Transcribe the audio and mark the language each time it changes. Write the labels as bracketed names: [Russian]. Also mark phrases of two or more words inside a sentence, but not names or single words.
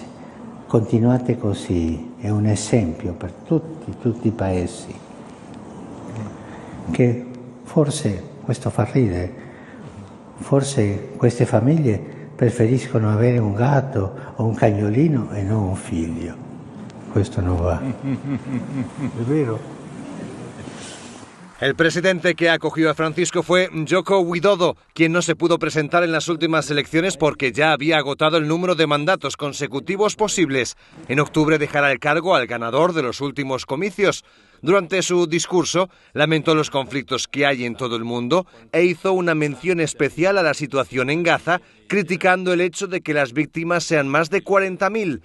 [Italian] Continuate così, è un esempio per tutti i paesi, che forse, questo fa ridere, forse queste famiglie preferiscono avere un gatto o un cagnolino e non un figlio. Questo non va. È vero? [Spanish] El presidente que acogió a Francisco fue Joko Widodo, quien no se pudo presentar en las últimas elecciones porque ya había agotado el número de mandatos consecutivos posibles. En octubre dejará el cargo al ganador de los últimos comicios. Durante su discurso lamentó los conflictos que hay en todo el mundo e hizo una mención especial a la situación en Gaza, criticando el hecho de que las víctimas sean más de 40.000.